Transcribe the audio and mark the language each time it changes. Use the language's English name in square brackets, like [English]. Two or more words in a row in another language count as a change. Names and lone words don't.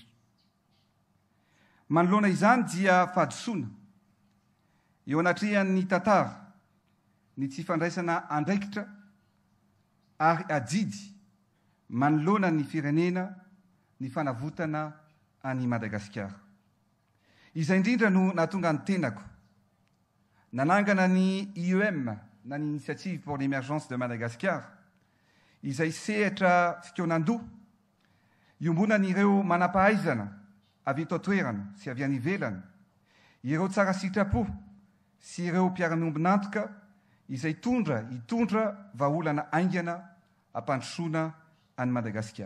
[Malagasy] Manoloana izany dia fahadisoana eo anatrehan'ny tantara ny tsy fandraisana andraikitra ary adidy manoloana ny firenena ny fanavotana any Madagasikara. Izay indrindra no nahatonga ny tenako nanangana ny IEM na ny Initiative pour l'émergence de Madagascar izay sehatra fikonan-doha iombonan'ireo manampahaizana avy eto an-toerana sy avy any ivelany, ireo tsara sitrapo sy ireo mpiara-miombonantoka izay hitondra vahaolana aingana ampandrosoana any Madagasikara.